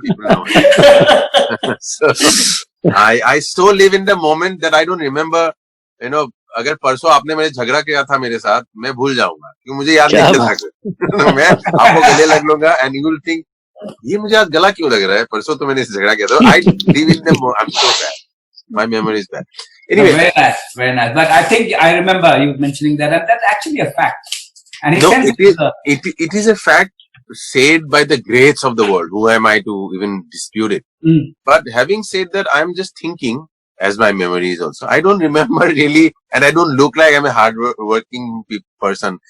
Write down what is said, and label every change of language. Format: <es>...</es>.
<en>People know it. So I so live in the moment that I don't remember.</en> <hi>अगर परसों आपने मेरे झगड़ा किया था मेरे साथ, मैं भूल जाऊंगा क्योंकि मुझे याद नहीं चल सकता. मैं आपको गले लग लूंगा</hi> <en>and you will think</en> <hi>ये मुझे आज गला क्यों लग रहा है, परसों तो मैंने झगड़ा किया था.</hi> <en>I live in the moment. I'm so bad. My memory is bad. Anyway, very nice. But I think I remember you mentioning that, and that's actually a fact. And it is a fact said by the greats of the world. Who am I to even dispute it? But having said that, I'm just thinking, as my memory is also, I don't remember really, and I don't look like I'm a hard-working person.</en>